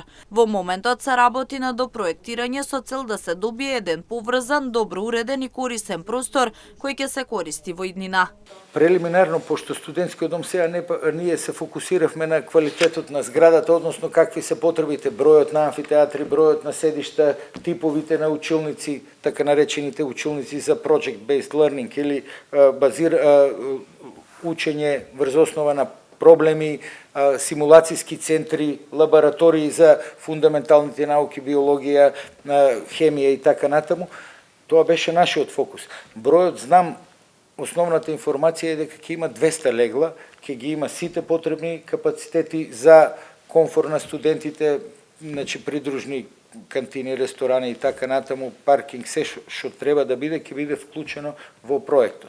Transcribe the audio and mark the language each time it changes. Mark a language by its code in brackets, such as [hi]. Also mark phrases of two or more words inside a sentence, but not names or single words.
[mk] Во моментот се работи на допроектирање со цел да се добие еден поврзан, добро уреден и корисен простор кој ќе се користи во иднина. Прелиминарно, пошто студентскиот дом сега ние се фокусиравме на квалитетот на зградата, односно какви се потребите, бројот на амфитеатри, бројот на седишта, типовите на училници, така наречените училници за [en] project-based learning [mk] или учење врз основа на проблеми, симулацијски центри, лаборатории за фундаменталните науки, биологија, хемија и така натаму. Тоа беше нашиот фокус. Бројот, знам, основната информација е дека ќе има 200 легла, ќе ги има сите потребни капацитети за комфор на студентите, значи придружни кантини, ресторани и така натаму, паркинг, се што треба да биде, ќе биде вклучено во проектот.